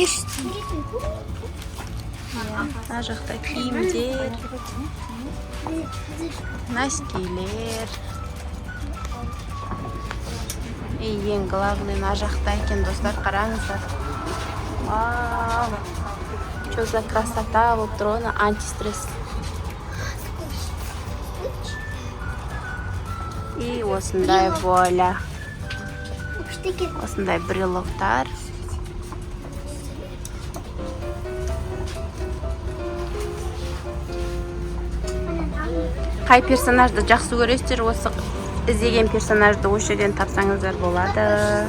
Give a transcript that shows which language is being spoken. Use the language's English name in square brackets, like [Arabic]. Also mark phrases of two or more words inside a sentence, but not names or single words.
[Kazakh] Ана жақта киімдер, носкилер. Ең главный ана жақта екен достар, қараңыздар. Вау! [Russian] Что за красота, вот трона, антистресс. [Kazakh] И осындай вуаля. Осындай брелоктар. Қай персонажды жақсы көресіздер, осы іздеген персонажды осы жерден тапсаңыздар болады.